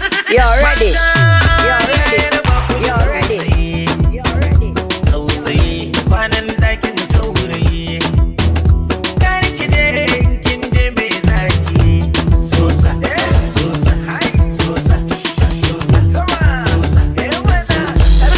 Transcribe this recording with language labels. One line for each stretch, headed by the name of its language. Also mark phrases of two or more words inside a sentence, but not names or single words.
English: You're ready. Mata, You're ready. You're ready. You're ready.
Hausa: Tsautsayi, kwanan ɗakin saurayi. Kar ki je in kin je me zaki. Sosa, sosa, sosa, sosa, sosa, sosa, sosa, sosa.